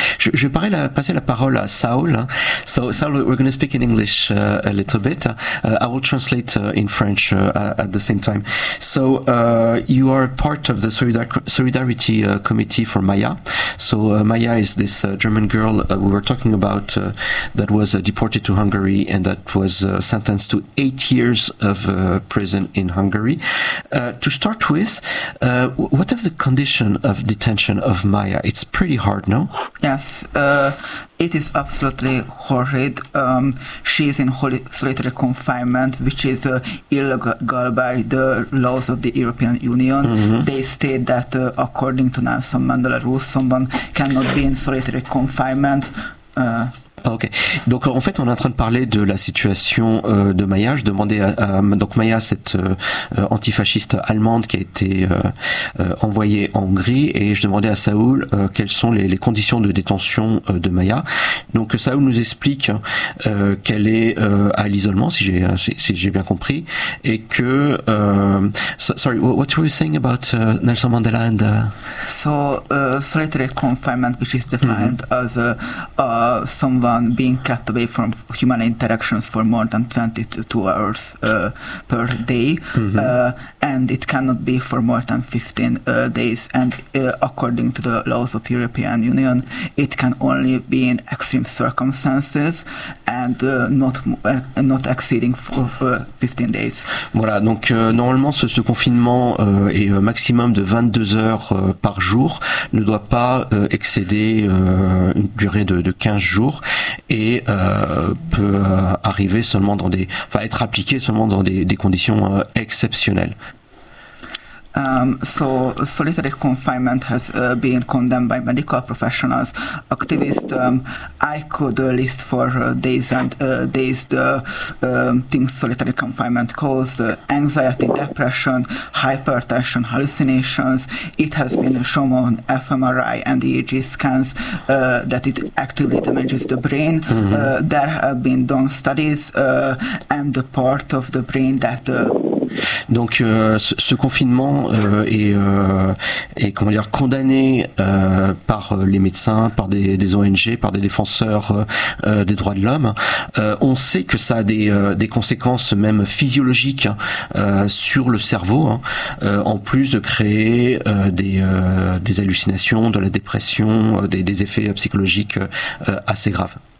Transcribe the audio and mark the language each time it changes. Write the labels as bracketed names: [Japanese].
[French] Je vais parler passer la parole à Saul. [English] So, Saul, we're going to speak in English a little bit. I will translate in French at the same time. So, you are part of the Solidarity Committee for Maya. So, Maya is this German girl we were talking about that was deported to Hungary and that was sentenced to 8 years of prison in Hungary. To start with, what are the conditions of detention of Maya? It's pretty hard, no? Yes, it is absolutely horrid. She is in solitary confinement, which is illegal by the laws of the European Union. Mm-hmm. They state that according to Nelson Mandela rules, someone cannot be in solitary confinement. [French] Ok, donc en fait on est en train de parler de la situation de Maya. Je demandais à donc Maya, cette antifasciste allemande qui a été envoyée en Hongrie, et je demandais à Saoul quelles sont les conditions de détention de Maya. Donc Saoul nous explique qu'elle est à l'isolement, si j'ai bien compris, et que [English] sorry, what were you saying about Nelson Mandela and so solitary confinement, which is defined as someone being kept away from human interactions for more than 22 hours per day, and it cannot be for more than 15 days, and according to the laws of European Union, it can only be in extreme circumstances and not exceeding for 15 days. [French] Voilà, donc normalement ce confinement est maximum de 22 heures par jour, ne doit pas excéder une durée de 15 jours. Et peut arriver seulement dans des, enfin être appliqué seulement dans des conditions exceptionnelles. [English] So solitary confinement has been condemned by medical professionals, activists. I could list for days and days the things solitary confinement causes: anxiety, depression, hypertension, hallucinations. It has been shown on fMRI and EEG scans that it actively damages the brain. There have been done studies and the part of the brain that [French] Donc ce confinement est comment dire condamné par les médecins, par des ONG, par des défenseurs des droits de l'homme. On sait que ça a des conséquences même physiologiques sur le cerveau, hein, en plus de créer des hallucinations, de la dépression, des effets psychologiques assez graves.